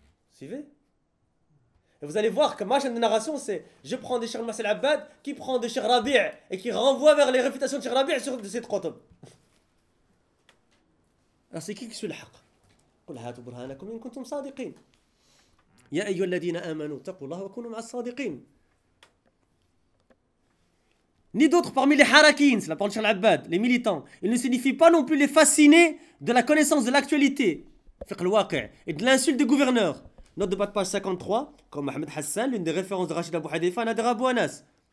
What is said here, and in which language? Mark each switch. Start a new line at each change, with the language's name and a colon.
French: Suivez. Et vous allez voir que ma chaîne de narration, c'est je prends des Cheikh Mohsin Al-Abbad qui prend des Cheikh Rabi' et qui renvoie vers les réfutations de Cheikh Rabi' sur de cette Qutub. Alors c'est qui sur le haq?
Arabic: قل هاتوا برهانكم إن كنتم صادقين. يا أيها الذين آمنوا تقوا الله وكونوا مع الصادقين.
French: Ni d'autres parmi les harakins, la parole de Cheikh Al-Abbad, les militants, il ne signifie pas non plus les fascinés de la connaissance de l'actualité, فقه الواقع, et de l'insulte des gouverneurs. Note de bas de page 53, comme Ahmed Hassan, l'une des références de Rachid Abu Hadeifa, Nader Abu Anas.